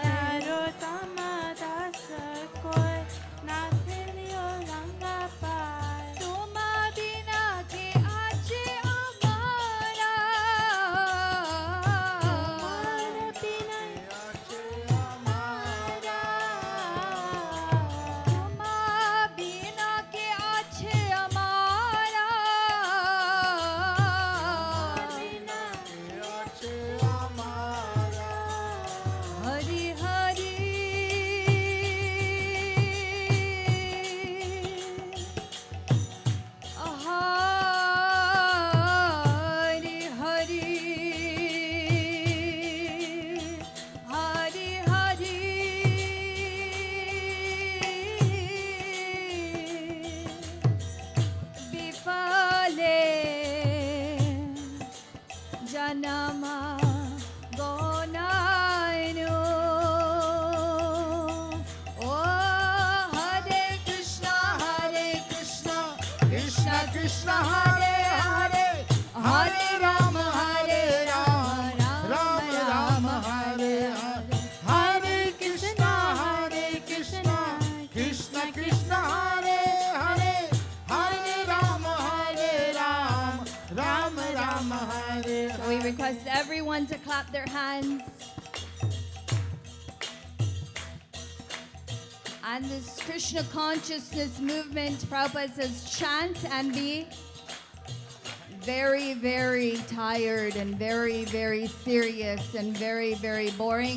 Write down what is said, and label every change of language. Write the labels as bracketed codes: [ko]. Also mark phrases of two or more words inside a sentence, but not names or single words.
[bn] নরোত্তম দাস কয় না ঠেও রাঙা পায়. তুমা বিনা কে আছে আমারা. [hi] तुम्हारे बिना [bn] তুমা বিনা কে আছে আমারা. Hari Hari. Hari Hari. Hari Hari. বিফলে জনম গোঙাইনু. Oh Hare Krishna, Krishna Krishna Hare Hare, Hare Rama, Rama Rama Hare Hare. Hare Krishna, Krishna Krishna Hare Hare, Hare Rama, Rama Rama Hare [en] So we request everyone to clap their hands. And this Krishna consciousness movement, Prabhupada says, chant and be very, very tired and very, very serious and very, very boring.